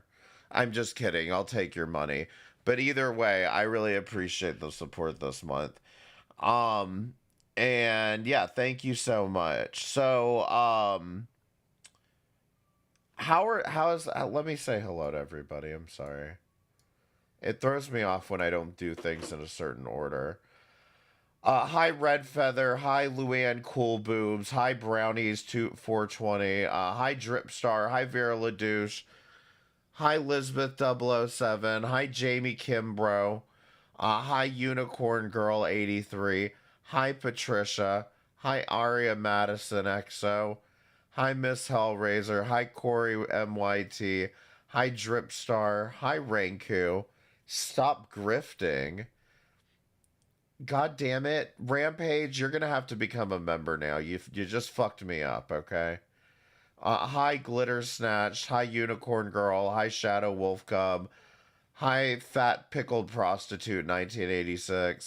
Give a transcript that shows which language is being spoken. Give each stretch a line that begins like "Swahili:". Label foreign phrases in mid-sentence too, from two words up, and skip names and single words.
English: I'm just kidding, I'll take your money. But either way, I really appreciate the support this month. And yeah, thank you so much. So, let me say hello to everybody. I'm sorry. It throws me off when I don't do things in a certain order. Hi Red Feather, hi Luann Cool Boobs, hi Brownies 420, hi Dripstar, hi Vera LaDouche, hi Lisbeth 007, hi Jamie Kimbrough, hi Unicorn Girl 83, Hi, Patricia. Hi, Aria Madison XO. Hi, Miss Hellraiser. Hi, Corey MYT. Hi, Dripstar. Hi, Ranku. Stop grifting. God damn it. Rampage, you're going to have to become a member now. You just fucked me up, okay? Hi, Glitter Snatch. Hi, Unicorn Girl. Hi, Shadow Wolf Cub. Hi, Fat Pickled Prostitute 1986.